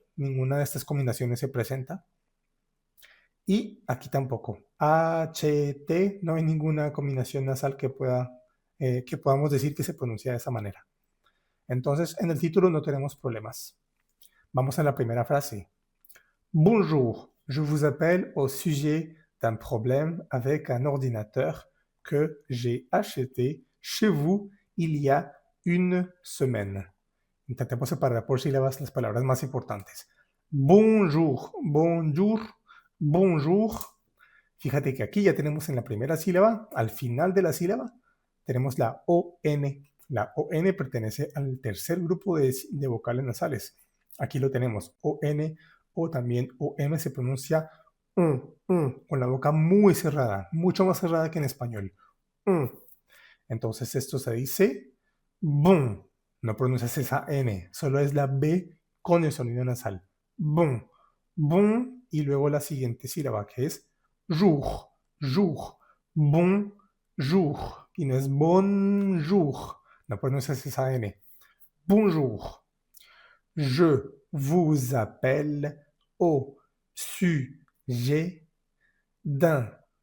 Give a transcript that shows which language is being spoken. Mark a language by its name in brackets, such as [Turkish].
[Spanish] Ninguna de estas combinaciones se presenta. Y aquí tampoco. H, T, no hay ninguna combinación nasal que podamos decir que se pronuncia de esa manera. Entonces, en el título no tenemos problemas. Vamos a la primera frase. [French] Bonjour, je vous appelle au sujet d'un problème avec un ordinateur que j'ai acheté chez vous il y a une semaine. [Spanish] Intentemos separar por sílabas las palabras más importantes. [French] Bonjour, bonjour, bonjour. [Spanish] Fíjate que aquí ya tenemos en la primera sílaba, al final de la sílaba, tenemos la ON. La ON pertenece al tercer grupo de vocales nasales. Aquí lo tenemos, ON o también OM se pronuncia con la boca muy cerrada, mucho más cerrada que en español. Entonces esto se dice bon. No pronuncias esa N, solo es la B con el sonido nasal. Bon, bon, y luego la siguiente sílaba que es jour, jour, bon jour. Y no es bonjour, no pronuncias esa N. [French] Bonjour. Je vous appelle au sujet d'un.